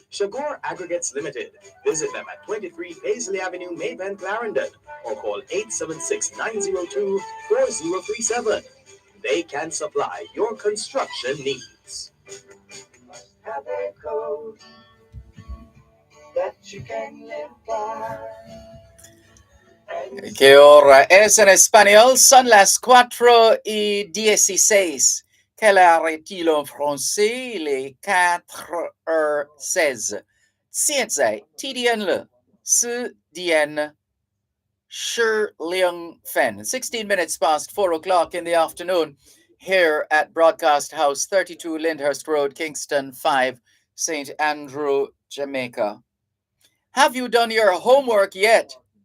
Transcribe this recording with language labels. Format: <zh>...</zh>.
<en>Shagor Aggregates Limited. Visit them at 23 Paisley Avenue, Maybank, Clarendon, or call 876-902-4037. They can supply your construction needs. Have a code that you can live by.</en> <es>Que ahora es en español, son las 4:16.</es> <fr>Quelle heure est-il en français? Les 4:16.</fr> <zh>现在几点了？ 4点10分。</zh> <en>16 minutes past 4 o'clock in the afternoon here at Broadcast House, 32 Lyndhurst Road, Kingston 5, St. Andrew, Jamaica. Have you done your homework yet?</en>